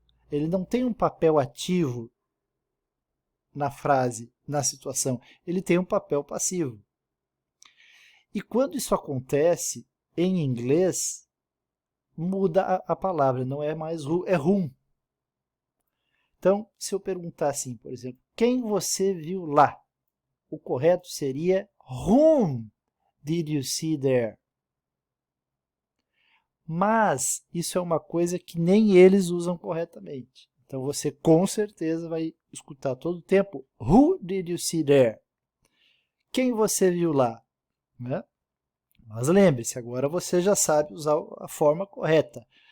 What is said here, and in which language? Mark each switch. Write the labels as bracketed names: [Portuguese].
[Portuguese] Ele não tem um papel ativo na frase, na situação. Ele tem um papel passivo. E quando isso acontece, em inglês, muda a palavra. Não é mais who, é whom. Então, se eu perguntar assim, por exemplo, quem você viu lá? O correto seria [English] whom did you see there? [Portuguese] Mas isso é uma coisa que nem eles usam corretamente. Então você com certeza vai escutar todo o tempo [English] Who did you see there? [Portuguese] Quem você viu lá? Né? Mas lembre-se, agora você já sabe usar a forma correta.